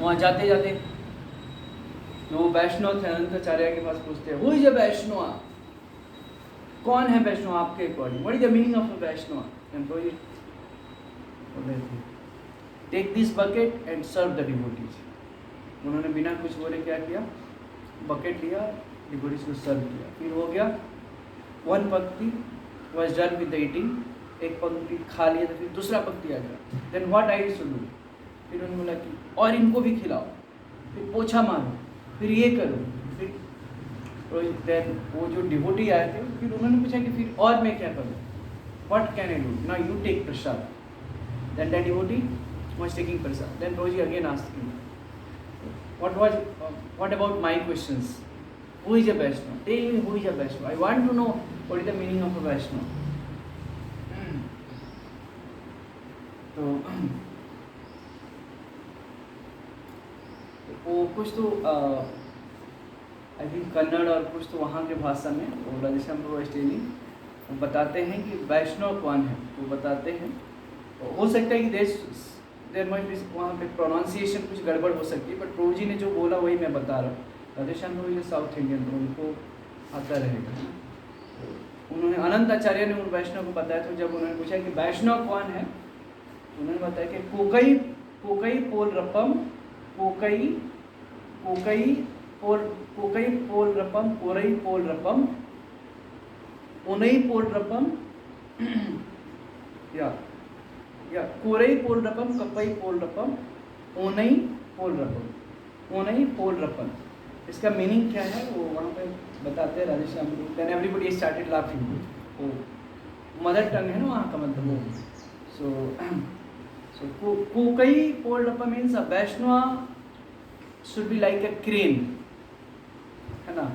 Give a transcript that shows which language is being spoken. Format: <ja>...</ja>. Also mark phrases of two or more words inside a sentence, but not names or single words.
<hi>वहाँ जाते जाते जो वैष्णव थे अनंताचार्य के पास पूछते हैं,</hi> <en>who is a Vaishnava,</en> <hi>कौन है वैष्णव आपके अकॉर्डिंग,</hi> <en>what is the meaning of a Vaishnava? Take this bucket and serve the devotees.</en> <hi>उन्होंने बिना कुछ बोले क्या किया, बकेट लिया, डिवोटीज को सर्व किया। फिर हो गया वन पंक्ति</hi> <en>was done with the eating,</en> <hi>एक पंक्ति खा लिया तो फिर दूसरा पंक्ति आ गया।</hi> <en>then what I should do,</en> <hi>फिर उन्होंने बोला कि और इनको भी खिलाओ, फिर पोछा मारो, फिर ये करो, फिर देन वो जो डिवोटी आए थे फिर उन्होंने पूछा कि फिर और मैं क्या करूँ,</hi> <en>What can I do, now you take prasad. Then that devotee was taking prasad. then Prabhuji again asked him what about my questions, who is a Vaishnava, tell me who is a Vaishnava, I want to know what is the meaning of a Vaishnava।</en> <hi>तो वो कुछ तो</hi> <en>I think</en> <hi>कन्नड़ और कुछ तो वहाँ के भाषा में वो राधेश्याम प्रभु स्टेलिंग वो बताते हैं कि वैष्णव कौन है, वो बताते हैं। तो हो सकता है कि</hi> <en>there much</en> <hi>भी वहाँ पे प्रोनाउंसिएशन कुछ गड़बड़ हो सकती है, बट प्रभु जी ने जो बोला वही मैं बता रहा हूँ। राधेश्याम प्रभु जी</hi> <en>South Indian</en> <hi>तो उनको आता रहेगा। तो उन्होंने अनंताचार्य ने उन वैष्णव को बताया, तो जब उन्होंने पूछा कि वैष्णव कौन है, तो उन्होंने बताया कि कोकई पोल रपम, कोकई पोल रपम, कोरई पोल रपम, ओनई पोल रपम या कोरई पोल रपम, कपई पोल रपम, ओनई पोल रपम, इसका मीनिंग क्या है वो वहाँ पे बताते हैं राधेश्याम गुरु।</hi> <en>then everybody started laughing.</en> <hi>वो</hi> <en>mother tongue</en> <hi>है ना वहाँ का, मतलब वो।</hi> <en>so kokai polud means a Vaishnava should be like a crane,</en> <hi>है ना।</hi>